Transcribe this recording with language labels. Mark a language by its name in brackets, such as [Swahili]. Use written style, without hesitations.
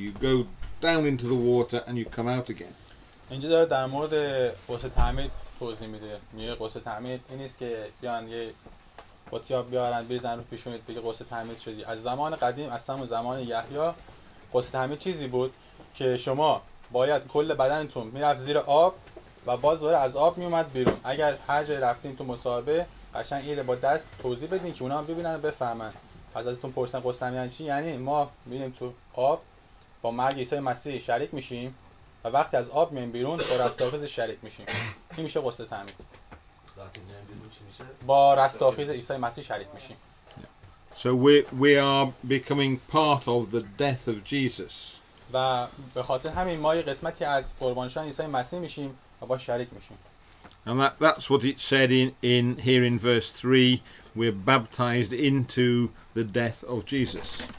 [English] You go down into the water and you come out again. [Persian] اینجا داره در مورد غسل تعمید توضیح میده. میگه غسل تعمید این نیست که بیان یه بطیاب بیارن بریزن رو پیشونیت بگه غسل تعمید شدی. از زمان قدیم از همون زمان یحیی غسل تعمید چیزی بود که شما باید کل بدنتون میرفت زیر آب و باز دوباره از آب میومد بیرون. اگر هر جای رفتین تو مصاحبه قشنگ اینو با دست توضیح بدین که اونا هم ببینن و بفهمن. ازتون پرسن غسل تعمید یعنی چی؟ یعنی ما میریم تو آب با مرگ عیسی مسیح شریک میشیم و وقتی از آب میایم بیرون با رستاخیز شریک میشیم. این میشه غسل تعمید. با رستاخیز عیسی مسیح شریک میشیم. [English] So we are becoming part of the death of Jesus. [Persian] و به خاطر همین ما یه قسمتی از قربانی شدن عیسی مسیح میشیم و با شریک میشیم. [English] And that's what it said in here in verse 3, we're baptized into the death of Jesus.